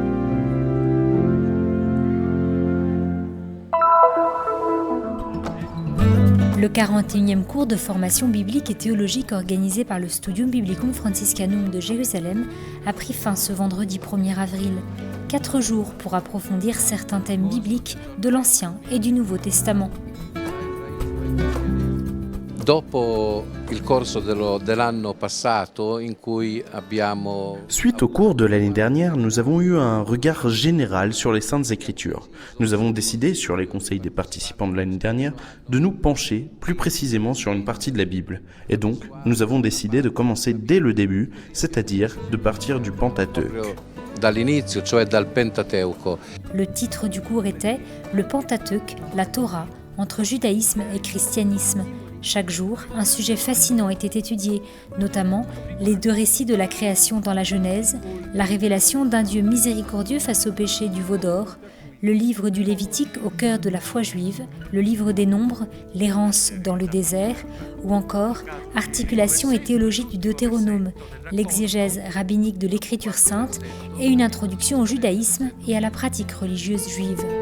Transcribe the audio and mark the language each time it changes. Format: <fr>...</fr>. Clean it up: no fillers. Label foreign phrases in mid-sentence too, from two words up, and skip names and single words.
<fr>Le 41e cours de formation biblique et théologique organisé par le Studium Biblicum Franciscanum de Jérusalem a pris fin ce vendredi 1er avril. 4 jours pour approfondir certains thèmes bibliques de l'Ancien et du Nouveau Testament.</fr> <it>Dopo il corso dell'anno passato in cui abbiamo</it> <fr>Suite au cours de l'année dernière, nous avons eu un regard général sur les Saintes Écritures. Nous avons décidé, sur les conseils des participants de l'année dernière, de nous pencher plus précisément sur une partie de la Bible. Et donc, nous avons décidé de commencer dès le début, c'est-à-dire de partir du Pentateuque.</fr> <it>dall'inizio, cioè dal Pentateuco.</it> <fr>Le titre du cours était « Le Pentateuque, la Torah, entre judaïsme et christianisme ». Chaque jour, un sujet fascinant était étudié, notamment les 2 récits de la création dans la Genèse, la révélation d'un Dieu miséricordieux face au péché du veau d'or, le livre du Lévitique au cœur de la foi juive, le livre des Nombres, l'errance dans le désert, ou encore articulation et théologie du Deutéronome, l'exégèse rabbinique de l'Écriture sainte et une introduction au judaïsme et à la pratique religieuse juive.</fr>